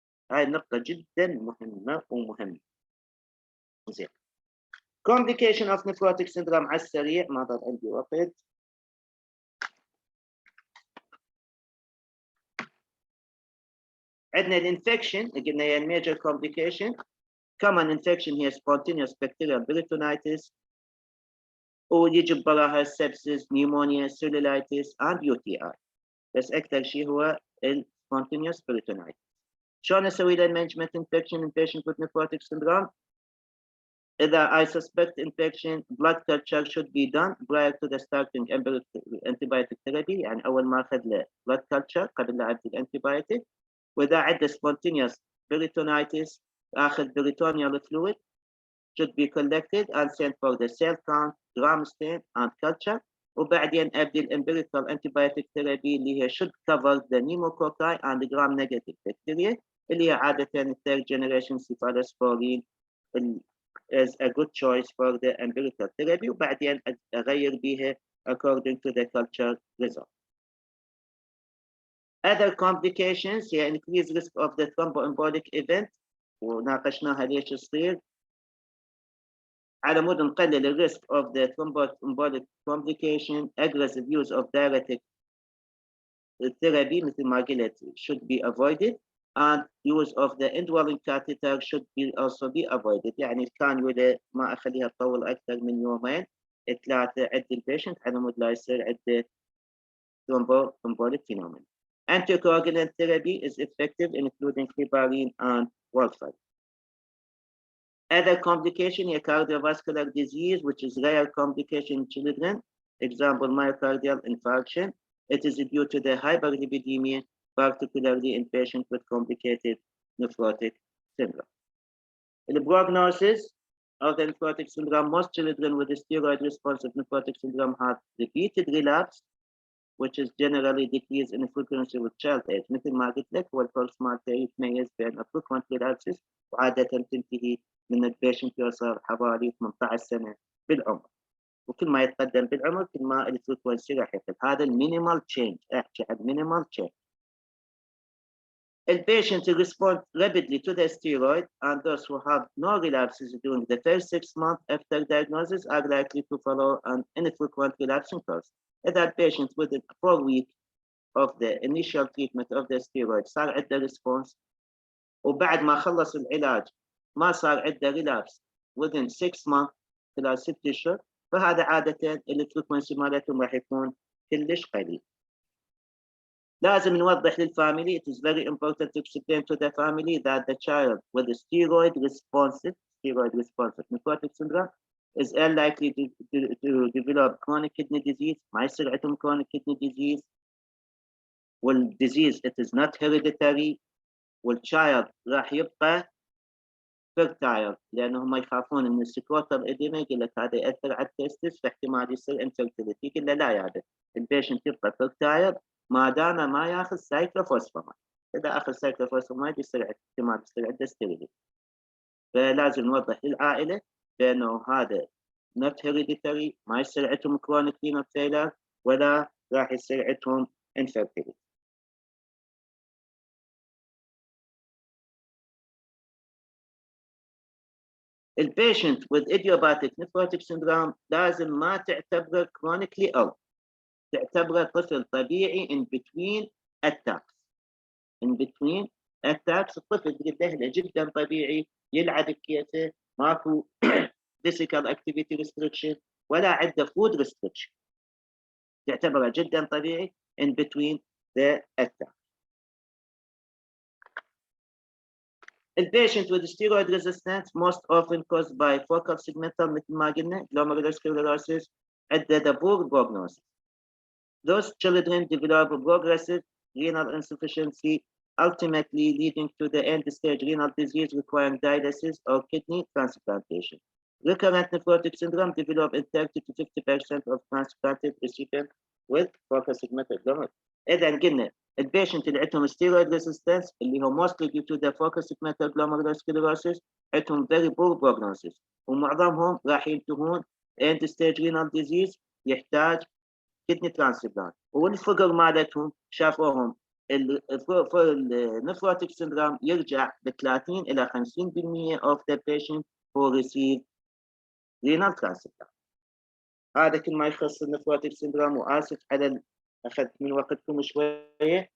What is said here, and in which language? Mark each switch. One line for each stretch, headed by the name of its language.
Arabic: هاي النقطة جدا مهمة ومهمة. زين.
English: complication of nephrotic syndrome
Arabic: على السريع ما ضل عندي وقت. عندنا الانفكشن قلنا هي الميجر كومبليكيشن.
English: common infection هي spontaneous bacterial peritonitis
Arabic: ويجي براها
English: sepsis, pneumonia, cellulitis and UTI.
Arabic: بس أكثر شيء هو spontaneous peritonitis. شلون أسوي له
English: management infection in patient with nephrotic syndrome؟ إذا I suspect infection, blood culture should be done prior to the starting antibiotic therapy.
Arabic: يعني أول ما أخذ له blood culture قبل لا أبدي الانتيبيوتيك. وإذا عنده
English: spontaneous peritonitis أخذ peritoneal fluid should be collected and sent for the cell count, gram stain and culture. وبعدين أبدي الempirical antibiotic therapy
Arabic: اللي هي
English: should cover the pneumococci and the gram negative bacteria اللي هي عادة third generation cephalosporin is a good choice for the empirical therapy.
Arabic: وبعدين أغير بيها
English: according to the culture result. Other complications هي increased risk of the thromboembolic event
Arabic: وناقشناها ليش تصير. على مود نقلل
English: ال risk of the thromboembolic complication, aggressive use of diuretic therapy
Arabic: مثل ما قلت
English: should be avoided, and use of the indwelling catheter should be also be avoided.
Arabic: يعني الكانيولا ما أخليها تطول أكثر من يومين 3 عند البيشنت على مود لا يصير عنده thromboembolic phenomenon.
English: Anticoagulant therapy is effective, including heparin and warfarin. Other complication is cardiovascular disease, which is rare complication in children. Example, myocardial infarction. It is due to the hyperlipidemia, particularly in patients with complicated nephrotic syndrome. The prognosis of the nephrotic syndrome, most children with steroid-responsive nephrotic syndrome have repeated relapse, which is generally decreased in frequency with child age.
Arabic: مثل ما قلت لك هو الكورس مالته يتميز بين frequent relapses وعادة تنتهي من البيشنت يوصل حوالي 18 سنة بالعمر. وكل ما يتقدم بالعمر كل ما الفريكونسي راح يقل. هذا المينيمال تشينج. احكي عن مينيمال تشينج.
English: The patient respond rapidly to the steroid, and those who have no relapses during the first 6 months after diagnosis are likely to follow an infrequent relapsing course. That patient within 4 weeks of the initial treatment of the steroid
Arabic: صار عنده response وبعد ما خلص العلاج ما صار عنده
English: relapse within 6 months
Arabic: خلال 6 أشهر، فهذا عادة الفريكونسي مالتهم راح يكون كلش قليل. لازم نوضح للفاميلي.
English: It is very important to explain to the family that the child with a steroid responsive nephrotic syndrome is unlikely to develop chronic kidney disease.
Arabic: ما يصير عندهم
English: chronic kidney disease. والdisease it is not hereditary.
Arabic: والchild راح يبقى fertile لأنهم يخافون من السكروتال إديما. يقول لك هذا يأثر على التستس فاحتمال يصير infertility. يقول له لا يا عبد البيشنت يبقى fertile ما دام ما ياخذ سايكلوفوسفامايد. إذا أخذ سايكلوفوسفامايد يصير احتمال يصير عنده sterility. فلازم نوضح للعائلة بأنه هذا
English: not hereditary
Arabic: ما يصير عندهم chronic renal failure ولا راح يصير عندهم infertility. البيشنت
English: with idiopathic nephrotic syndrome
Arabic: لازم ما تعتبره
English: chronically ill.
Arabic: تعتبره طفل طبيعي
English: in between attacks. in between attacks
Arabic: الطفل له جدا طبيعي يلعب بكيفه ماكو
English: physical activity restriction
Arabic: ولا عنده
English: food restriction.
Arabic: تعتبره جدا طبيعي
English: in between the attacks. The patient with steroid resistance most often caused by focal segmental
Arabic: مثل ما قلنا
English: glomerulosclerosis عنده poor prognosis. Those children develop progressive renal insufficiency, ultimately leading to the end-stage renal disease requiring dialysis or kidney transplantation. Recurrent nephrotic syndrome develop in 30 to 50% of transplanted recipients with focal segmental glomerulus.
Arabic: إذا قلنا البيشنت اللي عندهم
English: steroid resistance اللي هو mostly due to the focal segmental glomerulosclerosis عندهم very poor prognosis
Arabic: ومعظمهم راح ينتهون
English: end-stage renal disease يحتاج kidney transplant.
Arabic: والفقر مالتهم شافوهم النفروتيك syndrome يرجع ب 30 إلى 50%
English: of the patient who receive renal transplant.
Arabic: هذا كل ما يخص النفروتيك syndrome. وآسف على أخذت من وقتكم شوية.